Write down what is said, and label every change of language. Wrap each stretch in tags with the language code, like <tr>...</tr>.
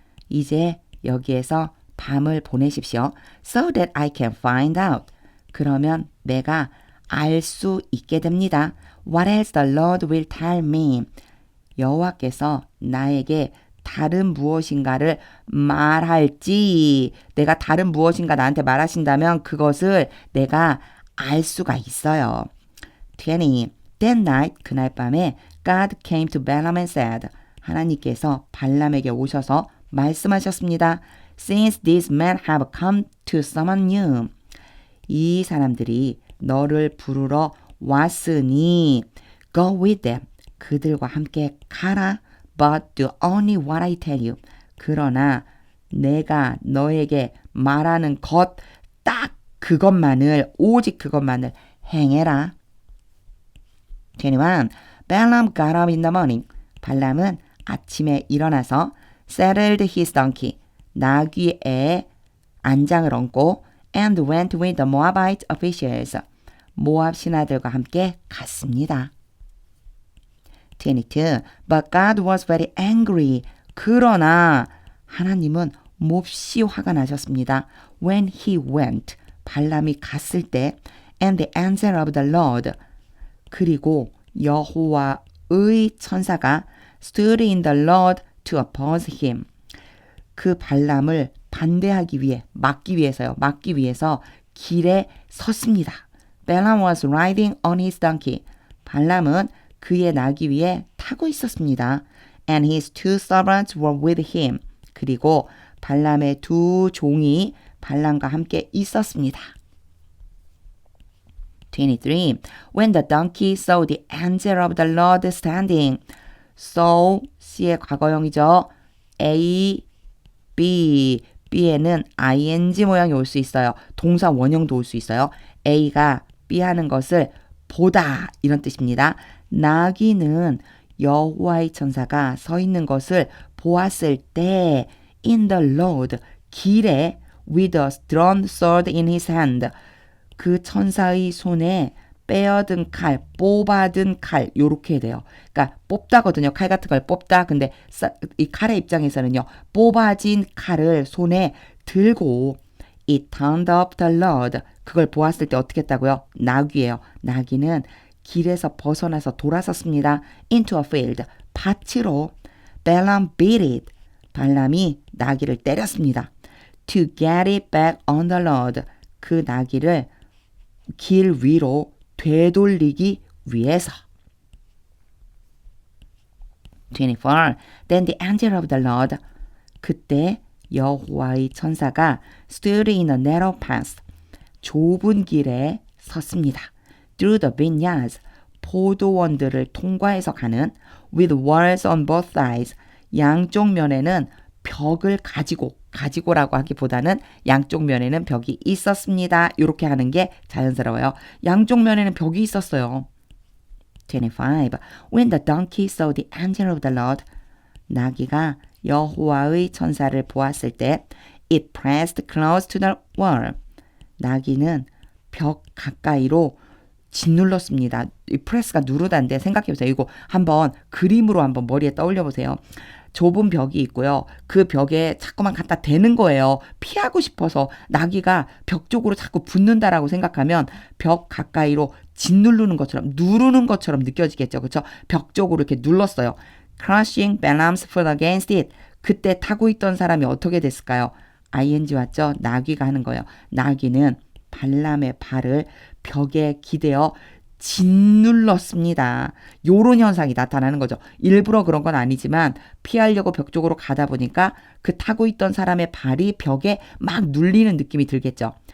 <ko>이제 여기에서 밤을 보내십시오.</ko> <en>So that I can find out.</en> <ko>그러면 내가 알 수 있게 됩니다.</ko> <en>What else the Lord will tell me.</en> <ko>여호와께서 나에게 다른 무엇인가를 말할지 내가 다른 무엇인가 나한테 말하신다면 그것을 내가 알 수가 있어요. 20.</ko> <en>That night,</en> <ko>그날 밤에</ko> <en>God came to Balaam and said,</en> <ko>하나님께서 발람에게 오셔서 말씀하셨습니다.</ko> <en>Since these men have come to summon you,</en> <ko>이 사람들이 너를 부르러 왔으니</ko> <en>go with them,</en> <ko>그들과 함께 가라.</ko> <en>But do only what I tell you.</en> <ko>그러나 내가 너에게 말하는 것, 딱 그것만을, 오직 그것만을 행해라. 21.</ko> <en>Balaam got up in the morning.</en> <ko>발람은 아침에 일어나서</ko> <en>saddled his donkey.</en> <ko>나귀에 안장을 얹고</ko> <en>and went with the Moabite officials.</en> <ko>모압 신하들과 함께 갔습니다.</ko> <en>22. But God was very angry.</en> <ko>그러나 하나님은 몹시 화가 나셨습니다.</ko> <en>When he went.</en> <ko>발람이 갔을 때</ko> <en>and the angel of the Lord.</en> <ko>그리고 여호와의 천사가</ko> <en>stood in the Lord to oppose him.</en> <ko>그 발람을 반대하기 위해, 막기 위해서 길에 섰습니다.</ko> <en>Balaam was riding on his donkey.</en> <ko>발람은 그의 나귀 위에 타고 있었습니다.</ko> <en>And his two servants were with him.</en> <ko>그리고 발람의 두 종이 발람과 함께 있었습니다. 23.</ko> <en>When the donkey saw the angel of the Lord standing.</en> <ko>saw, C의 과거형이죠. A, B, B에는 ing 모양이 올 수 있어요. 동사 원형도 올 수 있어요. A가 B 하는 것을 보다 이런 뜻입니다. 나귀는 여호와의 천사가 서 있는 것을 보았을 때</ko> <en>in the road,</en> <ko>길에</ko> <en>with a drawn sword in his hand.</en> <ko>그 천사의 손에 빼어든 칼, 뽑아든 칼 요렇게 돼요. 그러니까 뽑다거든요. 칼 같은 걸 뽑다. 근데 이 칼의 입장에서는요. 뽑아진 칼을 손에 들고</ko> <en>It turned up the road.</en> <ko>그걸 보았을 때 어떻게 했다고요? 나귀예요. 나귀는 길에서 벗어나서 돌아섰습니다.</ko> <en>Into a field. 밭으로. Balaam beat it.</en> <ko>발람이 나귀를 때렸습니다.</ko> <en>To get it back on the road.</en> <ko>그 나귀를 길 위로 되돌리기 위해서.</ko> <en>24. Then the angel of the Lord.</en> <ko>그때 여호와의 천사가</ko> <en>stood in a narrow path.</en> <ko>좁은 길에 섰습니다.</ko> <en>Through the vineyards.</en> <ko>포도원들을 통과해서 가는</ko> <en>with walls on both sides.</en> <ko>양쪽 면에는 벽을 가지고라고 하기보다는 양쪽 면에는 벽이 있었습니다. 이렇게 하는 게 자연스러워요. 양쪽 면에는 벽이 있었어요.</ko> <en>25. When the donkey saw the angel of the Lord.</en> <ko>나귀가 여호와의 천사를 보았을 때</ko> <en>it pressed close to the wall.</en> <ko>나귀는 벽 가까이로 짓눌렀습니다. 이 프레스가 누르다인데 생각해보세요. 이거 한번 그림으로 한번 머리에 떠올려 보세요. 좁은 벽이 있고요. 그 벽에 자꾸만 갖다 대는 거예요. 피하고 싶어서 나귀가 벽 쪽으로 자꾸 붙는다라고 생각하면 벽 가까이로 짓누르는 것처럼 누르는 것처럼 느껴지겠죠. 그렇죠? 벽 쪽으로 이렇게 눌렀어요.</ko> <en>Crushing Balaam's foot against it.</en> <ko>그때 타고 있던 사람이 어떻게 됐을까요? ing 왔죠? 나귀가 하는 거예요. 나귀는 발람의 발을 벽에 기대어 짓눌렀습니다. 요런 현상이 나타나는 거죠. 일부러 그런 건 아니지만 피하려고 벽 쪽으로 가다 보니까 그 타고 있던 사람의 발이 벽에 막 눌리는 느낌이 들겠죠.</ko>